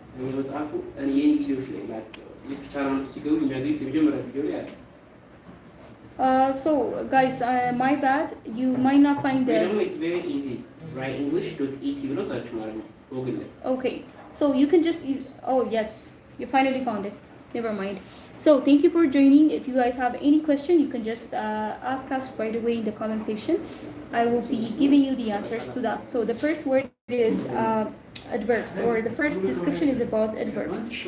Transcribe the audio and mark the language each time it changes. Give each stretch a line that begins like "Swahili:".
Amharic: የመጽሐፉ የኔ ቪዲዮዎች ላይ ላይክ ቻናሉ ሲገቡ የሚያገኙት የመጀመሪያ ቪዲዮ ላይ አለ።
English: So guys, my bad, you might not find the it's very easy.
Amharic: Write english.et ብሎ ሰርች ማለት ነው Google ላይ.
English: Okay, so you can just oh yes, you finally found it. Never mind. So thank you for joining. If you guys have any question, you can just ask us right away in the comment section. I will be giving you the answers to that. So the first word is adverbs, or the first description is about adverbs.